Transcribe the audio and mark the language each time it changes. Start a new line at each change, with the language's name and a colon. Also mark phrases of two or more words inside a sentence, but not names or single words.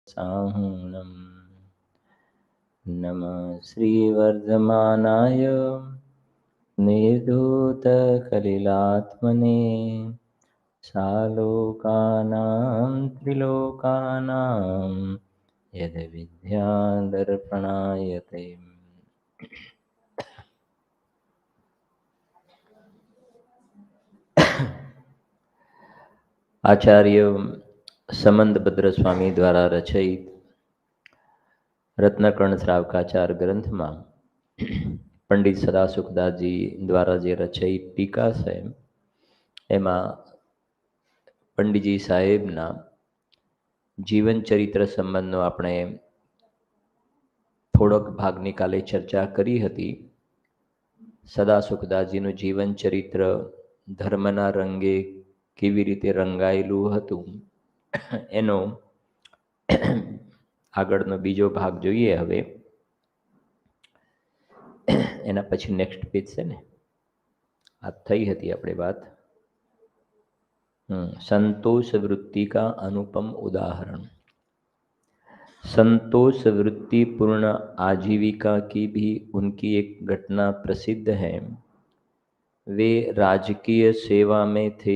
Sanskrit: साहूनम् नमः श्रीवर्धमानाय निर्धूतकलिलात्मने सालोकानां त्रिलोकानां यद्विद्यादर्पणायते।
Hindi: आचार्य समंतभद्र स्वामी द्वारा रचित રત્નકર્ણ શ્રાવકાચાર
Gujarati: ગ્રંથમાં પંડિત સદાસુખદાસજી દ્વારા જે રચિત ટીકા છે એમાં પંડિતજી સાહેબના જીવન ચરિત્ર સંબંધનો આપણે થોડોક ભાગ નિકાલે ચર્ચા કરી હતી. સદાસુખદાસજીનું જીવન ચરિત્ર ધર્મના રંગે કેવી રીતે રંગાયેલું હતું એનો આગળનો બીજો ભાગ જોઈએ. હવે એના પછી
English: next page
Gujarati: છે ને, આ થઈ હતી આપણે વાત.
Hindi: संतोष वृत्ति का अनुपम उदाहरण। संतोष वृत्ति पूर्ण आजीविका की भी उनकी एक घटना प्रसिद्ध है। वे राजकीय सेवा में थे।